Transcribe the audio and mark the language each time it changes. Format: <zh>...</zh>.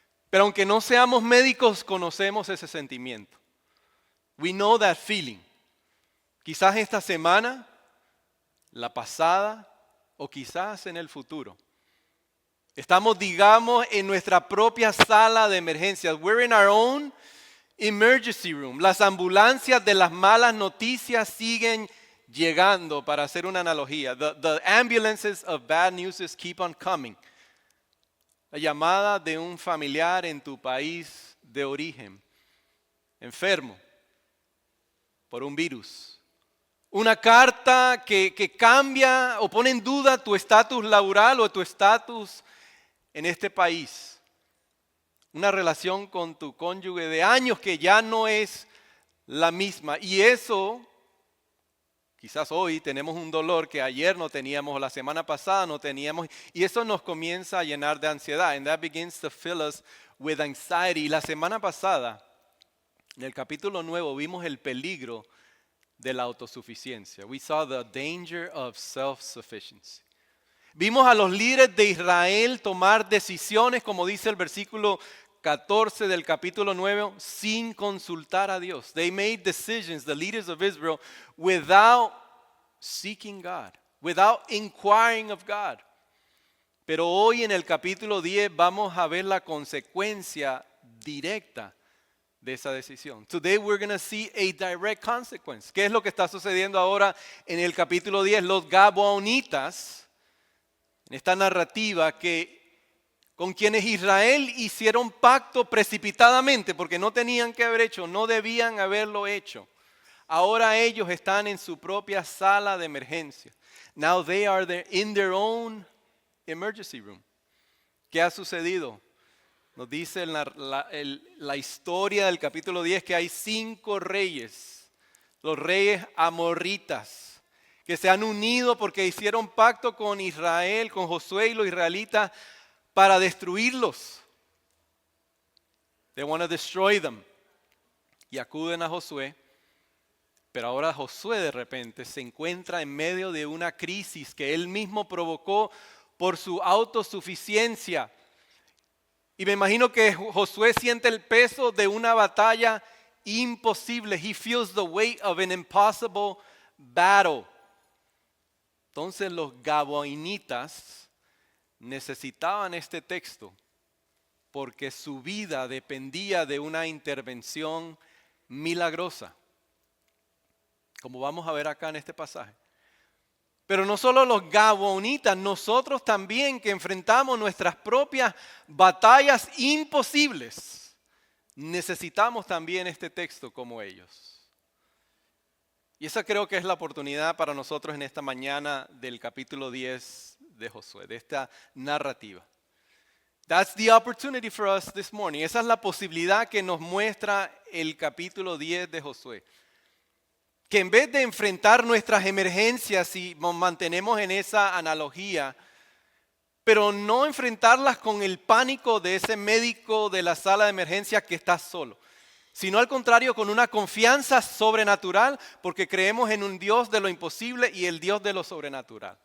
<es>Pero aunque no seamos médicos, conocemos ese sentimiento.</es> <en>We know that feeling.</en> <es>Quizás esta semana, la pasada o quizás en el futuro. Estamos, digamos, en nuestra propia sala de emergencias.</es> <en>We're in our own emergency room.</en> <es>Las ambulancias de las malas noticias siguen llegando, para hacer una analogía.</es> <en>The ambulances of bad news keep on coming.</en> <es>La llamada de un familiar en tu país de origen, enfermo por un virus. Una carta que cambia o pone en duda tu estatus laboral o tu estatus en este país. Una relación con tu cónyuge de años que ya no es la misma. Y eso, quizás hoy tenemos un dolor que ayer no teníamos, o la semana pasada no teníamos, y eso nos comienza a llenar de ansiedad.</es> <en>And that begins to fill us with anxiety.</en> <es>Y la semana pasada, en el capítulo 9, vimos el peligro de la autosuficiencia.</es> <en>We saw the danger of self-sufficiency.</en> <es>Vimos a los líderes de Israel tomar decisiones, como dice el versículo 14 del capítulo 9, sin consultar a Dios.</es> <en>They made decisions, the leaders of Israel, without seeking God, without inquiring of God.</en> <es>Pero hoy en el capítulo 10 vamos a ver la consecuencia directa de esa decisión.</es> <en>Today we're going to see a direct consequence.</en> <es>¿Qué es lo que está sucediendo ahora en el capítulo 10? Los gabaonitas, en esta narrativa con quienes Israel hicieron pacto precipitadamente, porque no tenían que haber hecho, no debían haberlo hecho. Ahora ellos están en su propia sala de emergencia.</es> <en>Now they are in their own emergency room.</en> <es>¿Qué ha sucedido? Nos dice la historia del capítulo 10 que hay 5 reyes, los reyes amorritas, que se han unido porque hicieron pacto con Israel, con Josué y los israelitas, para destruirlos.</es> <en>They want to destroy them.</en> <es>Y acuden a Josué. Pero ahora Josué de repente se encuentra en medio de una crisis que él mismo provocó por su autosuficiencia. Y me imagino que Josué siente el peso de una batalla imposible.</es> <en>He feels the weight of an impossible battle.</en> <es>Entonces los gabaonitas necesitaban este texto porque su vida dependía de una intervención milagrosa, como vamos a ver acá en este pasaje. Pero no solo los gabaonitas, nosotros también que enfrentamos nuestras propias batallas imposibles, necesitamos también este texto como ellos. Y esa creo que es la oportunidad para nosotros en esta mañana del capítulo 10 de Josué, de esta narrativa.</es> <en>That's the opportunity for us this morning.</en> <es>Esa es la posibilidad que nos muestra el capítulo 10 de Josué. Que en vez de enfrentar nuestras emergencias, y nos mantenemos en esa analogía, pero no enfrentarlas con el pánico de ese médico de la sala de emergencia que está solo, sino al contrario con una confianza sobrenatural, porque creemos en un Dios de lo imposible y el Dios de lo sobrenatural.</es>